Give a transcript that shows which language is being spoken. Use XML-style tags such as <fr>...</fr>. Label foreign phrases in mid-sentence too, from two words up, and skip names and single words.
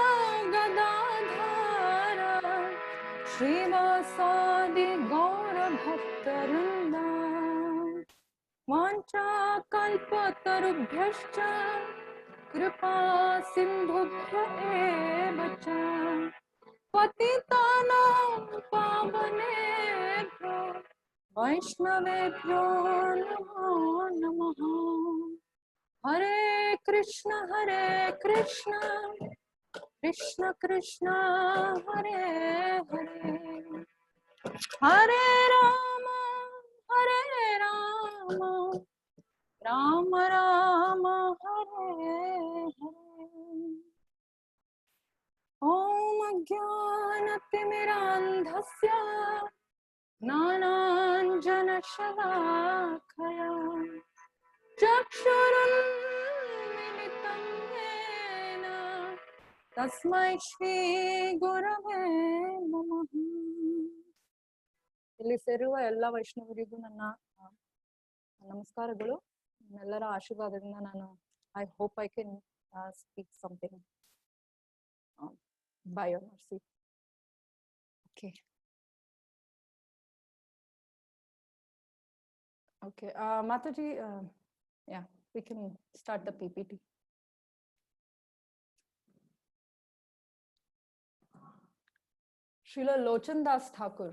<sa>गदाधर श्रीवासादि गौर भक्तवृंद वाञ्छाकल्पतरुभ्यश्च कृपा सिन्धुभ्य एव च पतितानां पावनेभ्यो वैष्णवेभ्यो नमो नमः। हरे कृष्ण कृष्ण कृष्ण हरे हरे हरे राम राम राम हरे हरे। ओम अज्ञानतिमिरान्धस्य ज्ञानाञ्जनशलाकया चक्षुरुन्मिलितं येन तस्मै श्री गुरवे नमः।</sa> <kn>ಇಲ್ಲಿ ಸೇರುವ ಎಲ್ಲ ವೈಷ್ಣವರಿಗೂ ನನ್ನ ನಮಸ್ಕಾರಗಳು. ಎಲ್ಲರ ಆಶೀರ್ವಾದದಿಂದ ನಾನು</kn> <en>I hope I can speak something by your mercy. okay okay ಮಾತಾಜಿ, ya we can start the PPT. ಶ್ರೀಲ ಲೋಚನ್ ದಾಸ್ ಠಾಕೂರ್.</en>